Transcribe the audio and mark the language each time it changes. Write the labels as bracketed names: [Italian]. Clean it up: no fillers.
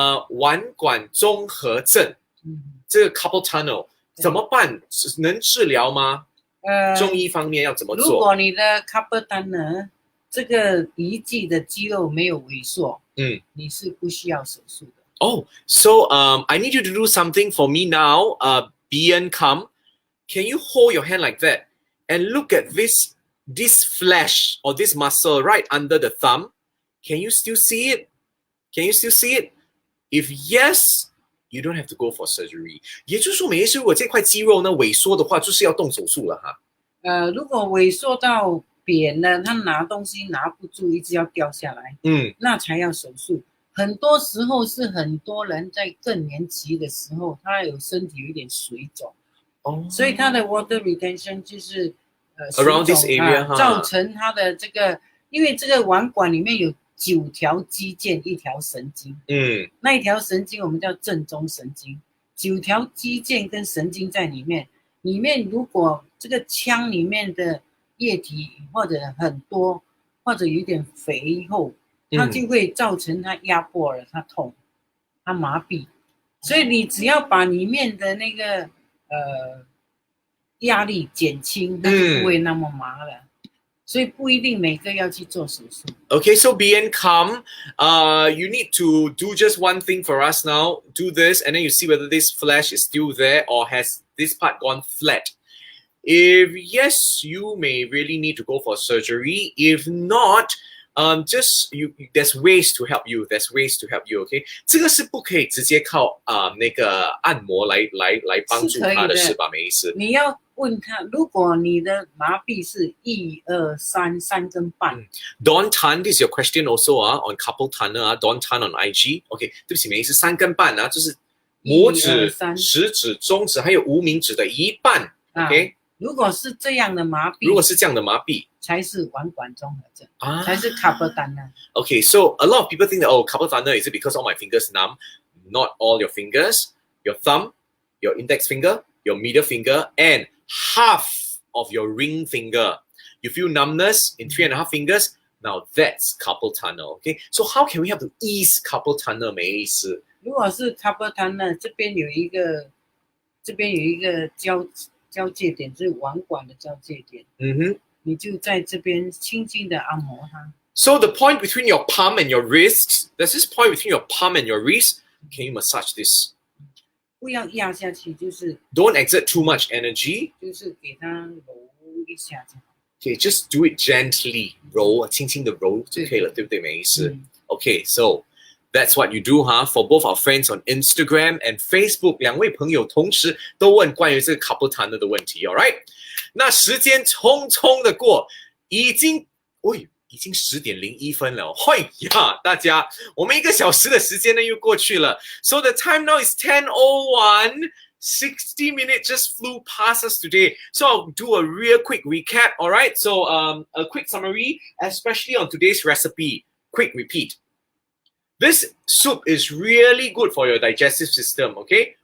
[Chinese] 腕管综合症，这个 carpal tunnel 怎么办？能治疗吗？中医方面要怎么做？如果你的 carpal tunnel 这个遗迹的肌肉没有萎缩，你是不需要手术的。 [English] Oh, so I need you to do something for me now. Bian Kam, can you hold your hand like that and look at this flesh or this muscle right under the thumb? Can you still see it? Can you still see it? If yes, you don't have to go for surgery. [Chinese] 也就是说，梅医师，如果这块肌肉呢萎缩的话，就是要动手术了哈。如果萎缩到扁了，他拿东西拿不住，一直要掉下来，那才要手术。很多时候是很多人在更年期的时候，他身体有一点水肿，所以他的 water retention 就是 around this area 造成他的这个，因为这个腕管里面有9条肌腱，1条神经，那一条神经我们叫正中神经，9条肌腱跟神经在里面如果这个腔里面的液体或者很多，或者有点肥厚，它就会造成它压迫了，它痛，它麻痹，所以你只要把里面的那个压力减轻，它就不会那么麻了。所以不一定每个要去做手术。 [English] Okay, so Bien Kam, you need to do just one thing for us now. Do this, and then you see whether this flesh is still there or has this part gone flat. If yes, you may really need to go for surgery. If not, there's ways to help you. There's ways to help you. [Chinese] Okay, 这个是不可以直接靠那个按摩来帮助他的是吧？梅医师，你要问他，如果你的麻痹是1、2、3根半。 [English] Don Tan, this is your question also on carpal tunnel Don Tan on IG. [Chinese] OK， 对不起，梅医师，3根半就是拇指、食指、中指还有无名指的一半。 OK，如果是这样的麻痹，才是腕管综合症，才是 carpal tunnel。 [English] Okay, so a lot of people think that carpal tunnel is it because all my fingers numb? Not all your fingers. Your thumb, your index finger, your middle finger, and half of your ring finger. You feel numbness in 3.5 fingers, Now that's carpal tunnel. Okay, so how can we have to ease carpal tunnel? [Chinese] 梅医师，如果是 carpal tunnel 这边有一个交界点，就是腕管的交界点，你就在这边轻轻的按摩它。 [English] So the point between your palm and your wrist, there's this point between your palm and your wrist. Can you massage this? [Chinese] 不要压下去，就是 [English] Don't exert too much energy. [Chinese] 就是给它揉一下就好。 [English] Okay, just do it gently. [Chinese] 揉，轻轻的揉就可以了，对不对，梅医师？ [English] Okay, so that's what you do, huh? For both our friends on Instagram and Facebook, [Chinese] 两位朋友同时都问关于这个 carpal tunnel 的问题 ， [English] All right？ [Chinese] 那时间匆匆的过，已经10:01了，哎呀，大家，我们1个小时的时间呢又过去了。 [English] So the time now is 10:01. 60 minutes just flew past us today. So I'll do a real quick recap, all right? So a quick summary, especially on today's recipe. Quick repeat. This soup is really good for your digestive system, okay?